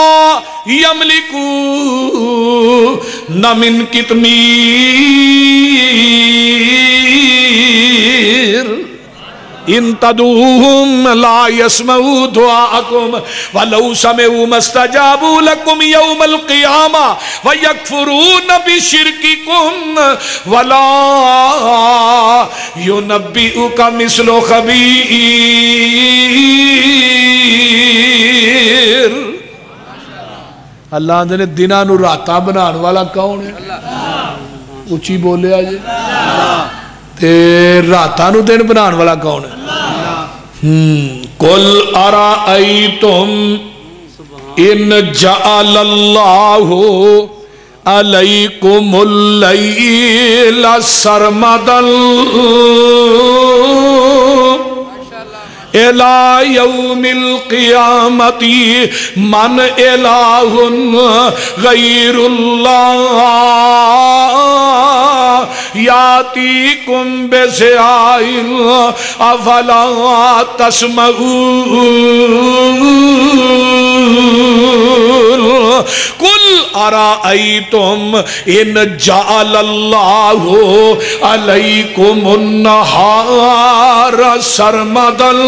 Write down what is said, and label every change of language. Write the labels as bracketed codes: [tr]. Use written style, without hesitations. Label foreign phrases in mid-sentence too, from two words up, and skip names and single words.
[ar] يَمْلِكُونَ مِن قِطْمِيرٍ ان تدعوهم لا يسمعوا دعاءكم ولو سمعوا ما استجابوا لكم يوم القيامة ويكفرون بشرككم ولا ينبئك مثل خبير [pa] اللہ نے دنوں نو راتاں بنان والا کون ہے اچھی بولے آجے راتاں نو دن بنان والا کون ہے [ar] قل ارائیتم ان جعل اللہ علیکم اللیل سرمدا الى یوم القیامت من الہ غیر اللہ یاتیکم بضیاء افلا تسمعون قل ارائیتم ان جعل اللہ علیکم النہار سرمدا